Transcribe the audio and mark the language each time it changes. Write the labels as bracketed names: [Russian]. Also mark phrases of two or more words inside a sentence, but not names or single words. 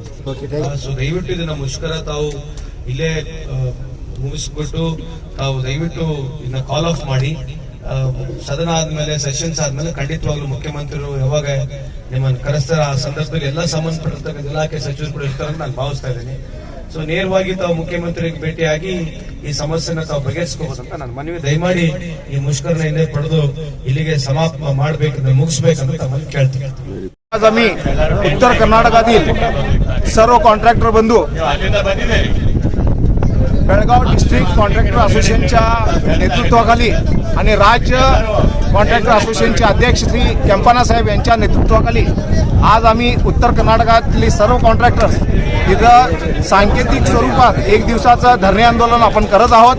[Kannada] ಸೊ ದಯವಿಟ್ಟು ಇದನ್ನ ಮುಷ್ಕರ ತಾವು ಇಲ್ಲೇ ಮುಗಿಸ್ಬಿಟ್ಟು ತಾವು ದಯವಿಟ್ಟು ಇನ್ನ [English] call off [Kannada] ಮಾಡಿ, ಸದನ ಆದ್ಮೇಲೆ ಸೆಷನ್ಸ್ ಆದ್ಮೇಲೆ ಖಂಡಿತವಾಗ್ಲೂ ಮುಖ್ಯಮಂತ್ರಿಗಳು ಯಾವಾಗ ನಿಮ್ಮನ್ನು ಕರೆಸ್ತಾರ ಆ ಸಂದರ್ಭದಲ್ಲಿ ಎಲ್ಲ ಸಂಬಂಧಪಟ್ಟಿರ್ತಕ್ಕಂಥ ಇಲಾಖೆ ಸಚಿವರು ಕೂಡ ಇರ್ತಾರೆ ಅಂತ ನಾನು ಭಾವಿಸ್ತಾ ಇದ್ದೀನಿ. ಸೊ ನೇರವಾಗಿ ತಾವು ಮುಖ್ಯಮಂತ್ರಿಗೆ ಭೇಟಿಯಾಗಿ ಈ ಸಮಸ್ಯೆನ ತಾವು ಬಗೆಹರಿಸ್ಕೋಬೇಕಂತ ನಾನು ಮನವಿ. ದಯಮಾಡಿ ಈ ಮುಷ್ಕರನ ಹಿಂದೆ ಪಡೆದು ಇಲ್ಲಿಗೆ समाप्त ಮಾಡಬೇಕಂದ್ರೆ ಮುಗಿಸ್ಬೇಕಂತ ತಮ್ಮಲ್ಲಿ ಕೇಳ್ತೀನಿ. [Marathi] आज आम्ही उत्तर कर्नाटकातील सर्व कॉन्ट्रॅक्टर बंधू बेळगाव डिस्ट्रिक्ट कॉन्ट्रॅक्टर असोसिएशनच्या नेतृत्वाखाली आणि राज्य कॉन्ट्रॅक्टर असोसिएशनचे अध्यक्ष श्री केंपाना साहेब यांच्या नेतृत्वाखाली आज आम्ही उत्तर कर्नाटकातली सर्व कॉन्ट्रॅक्टर्स इथं सांकेतिक स्वरूपात एक दिवसाचं धरणे आंदोलन आपण करत आहोत.